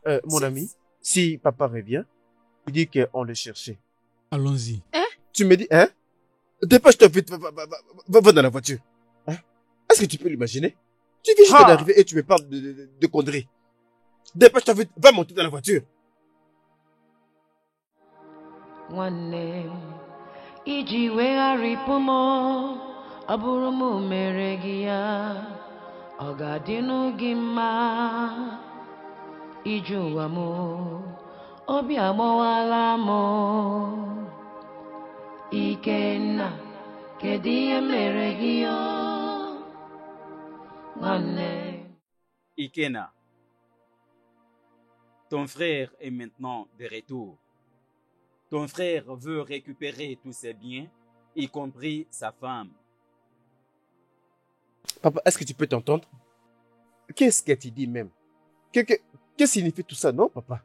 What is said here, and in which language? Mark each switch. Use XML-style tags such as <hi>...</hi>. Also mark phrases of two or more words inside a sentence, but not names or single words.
<fr>Mon ami, si papa revient, tu dis qu'on le cherchait. Allons-y. Tu me dis, hein? Dépêche-toi vite, va dans la voiture. Hein? Est-ce que tu peux l'imaginer? Tu viens juste d'arriver et tu me parles de conneries. Dépêche-toi vite, va monter dans la voiture.</fr> <ig>Nwanne iji wegharịpụ m ọ bụrụ m mere gị ya ọ ga-adịnụ gị mma iji ụwa m obi agbawala m Ikenna kedu ihe mere gị ya nwanne</ig> <fr>Ikena, ton frère est maintenant de retour. Ton frère veut récupérer tous ses biens, y compris sa femme. Papa, est-ce que tu peux t'entendre? Qu'est-ce que tu dis même? Que signifie tout ça, non, papa?</fr>